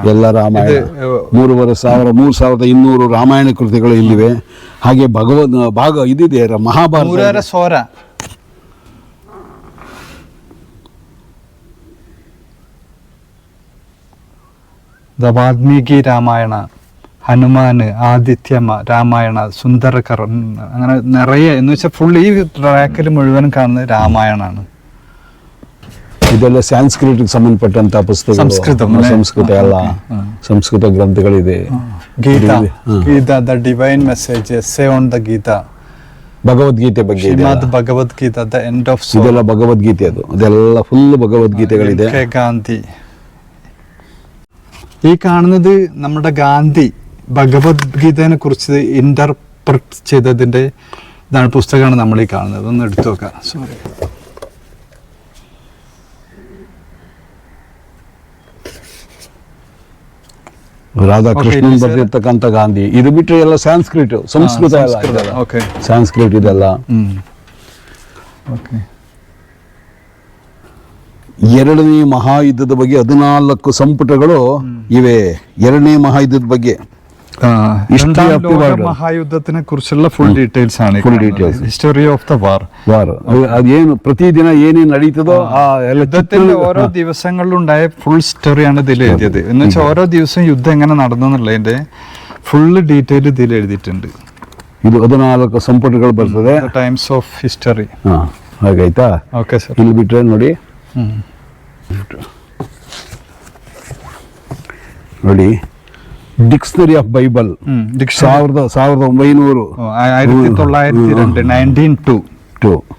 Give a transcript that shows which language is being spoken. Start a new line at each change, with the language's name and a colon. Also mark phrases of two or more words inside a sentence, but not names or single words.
Kannada: ಎಲ್ಲ ರಾಮಾಯಣ. 3,200 ರಾಮಾಯಣ ಕೃತಿಗಳು ಇಲ್ಲಿವೆ. ಹಾಗೆ ಭಾಗ ಇದಿದೆ ಮಹಾಭಾರತ,
Malayalam: ಸೋರ ದ ವಾಲ್ಮೀകി രാമായണ, ഹനുമാൻ, ആദിത്യ രാമായണ, സുന്ദരകരൻ, അങ്ങനെ നിറയെ എന്ന് വെച്ചാൽ ഫുൾ ഈ ട്രാക്കിൽ മുഴുവൻ കാണുന്നത് രാമായണാണ്.
Kannada: ಇದೆಲ್ಲ ಸಂಸ್ಕೃತಕ್ಕೆ ಸಂಬಂಧಪಟ್ಟಂತ ಪುಸ್ತಕಗಳು, ಸಂಸ್ಕೃತ ಎಲ್ಲ ಸಂಸ್ಕೃತ ಗ್ರಂಥಗಳಿದೆ. ಗೀತಾ, ದ ಡಿವೈನ್ ಮೆಸೇಜ್, ಎಸ್ಸೆ ಆನ್ ದ ಗೀತಾ, ಭಗವದ್ಗೀತೆ ಬಗ್ಗೆ ಭಗವದ್ಗೀತಾ, ದ ಎಂಡ್ ಆಫ್ ಇದೆಲ್ಲ ಭಗವದ್ಗೀತೆ. ಅದೆಲ್ಲ ಫುಲ್ ಭಗವದ್ಗೀತೆಗಳಿದೆ.
Malayalam: ഗാന്ധി, ഈ കാണുന്നത് നമ്മുടെ ഗാന്ധി ഭഗവത്ഗീതയെ കുറിച്ച് ഇന്റർപ്രറ്റ് ചെയ്തതിന്റെ പുസ്തകമാണ് നമ്മൾ ഈ കാണുന്നത്. ഒന്ന് എടുത്തു നോക്കാം. സോറി,
Kannada: ರಾಧಾಕೃಷ್ಣನ್ ಬರೆದಿರ್ತಕ್ಕಂಥ ಗಾಂಧಿ. ಇದು ಬಿಟ್ಟರೆ ಎಲ್ಲ ಸಂಸ್ಕೃತ ಎಲ್ಲ, ಸಂಸ್ಕೃತ ಇದೆಲ್ಲ. ಎರಡನೇ ಮಹಾಯುದ್ಧದ ಬಗ್ಗೆ 14 ಸಂಪುಟಗಳು ಇವೆ. ಎರಡನೇ ಮಹಾಯುದ್ಧದ ಬಗ್ಗೆ
Malayalam: മഹായുദ്ധത്തിനെ കുറിച്ചുള്ള
English: full details
Malayalam: ആണ്. ഹിസ്റ്ററി ഓഫ് ദ വാർ.
Kannada: അದೇನು ಪ್ರತಿದಿನ ಏನೇನು ನಡೀತದೋ ಆ
Malayalam: യുദ്ധത്തിന്റെ ഓരോ ദിവസങ്ങളിലുണ്ടായ ഫുൾ സ്റ്റോറിയാണ് ഇതിൽ എഴുതിയത്. എന്ന് വെച്ചാൽ ഓരോ ദിവസവും യുദ്ധം എങ്ങനെ നടന്നതിന്റെ
English: full detail
Malayalam: ഇതിൽ എഴുതിയിട്ടുണ്ട്.
Kannada: ಇದು 14 ಸಂಪುಟಗಳು ಬರ್ತದೆ. ಟೈಮ್ಸ್ ಆಫ್ ಹಿಸ್ಟರಿ. ಹಾಗಾಯ್ತಾ?
English: OK sir.
Kannada: ಇಲ್ಲಿ ಬಿಟ್ರೆ ನೋಡಿ, ನೋಡಿ ಡಿಕ್ಷನರಿ ಆಫ್ ಬೈಬಲ್ 1902 1902.